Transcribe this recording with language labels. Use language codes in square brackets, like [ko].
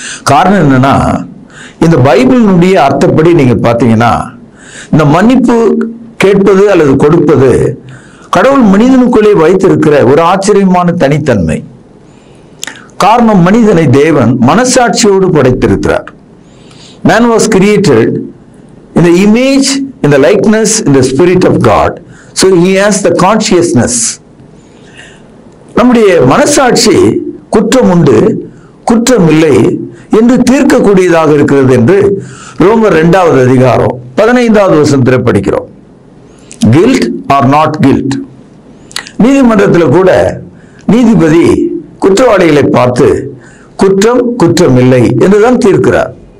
[ta] காரணம் என்னன்னா, இந்த பைபிளினுடைய அர்த்தப்படி நீங்க பாத்தீங்கன்னா, இந்த மன்னிப்பு கேட்பது அல்லது கொடுப்பது கடவுள் மனிதனுக்குள்ளே வைத்திருக்கிற ஒரு ஆச்சரியமான தனித்தன்மை. காரணம், மனிதனை தேவன் மனசாட்சியோடு படைத்திருக்கிறார். [en] Man was created in the image, in the likeness, in the spirit of God. So he has the consciousness. [ta] நம்முடைய மனசாட்சி குற்றம் உண்டு, குற்றம் இல்லை என்று தீர்க்கக்கூடியதாக இருக்கிறது என்று ரோமர் 2வது அதிகாரம் 15வது வசனத்தில் படிக்கிறோம். [en] Guilt or not guilt. [ta] நீதிமன்றத்தில் கூட நீதிபதி குற்றவாளிகளை பார்த்து குற்றம் குற்றம் இல்லை என்றுதான் தீர்க்கிறார்.